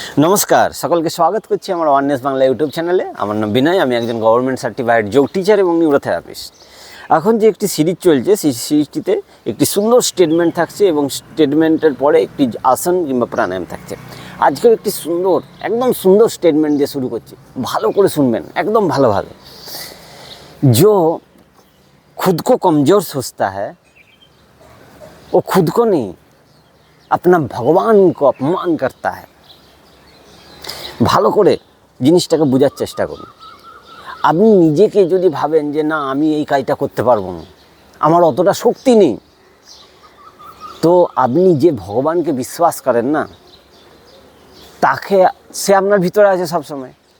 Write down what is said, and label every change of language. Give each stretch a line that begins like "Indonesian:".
Bangla: নমস্কার, সকলকে স্বাগত করছি আমার ওয়ারনেস বাংলা ইউটিউব চ্যানেলে। আমার নাম বিনয়, আমি একজন গভর্নমেন্ট সার্টিফাইড যোগ টিচার এবং নিউরোথেরাপিস্ট। এখন যে একটি সিরিজ চলছে, সেই সিরিজটিতে একটি সুন্দর স্টেটমেন্ট থাকছে এবং স্টেটমেন্টের পরে একটি আসন কিংবা প্রাণায়াম থাকছে। আজকের একটি সুন্দর, একদম সুন্দর স্টেটমেন্ট দিয়ে শুরু করছি, ভালো করে শুনবেন, একদম ভালোভাবে।
Hindi: जो खुद को कमज़ोर सोचता है वो खुद को नहीं अपना भगवान को अपमान करता है।
Bangla: ভালো করে জিনিসটাকে বোঝার চেষ্টা করুন। আপনি নিজেকে যদি ভাবেন যে না, আমি এই কাজটা করতে পারবো না, আমার অতটা শক্তি নেই, তো আপনি যে ভগবানকে বিশ্বাস করেন না, তাকে সে আপনার ভিতরে আছে সবসময়।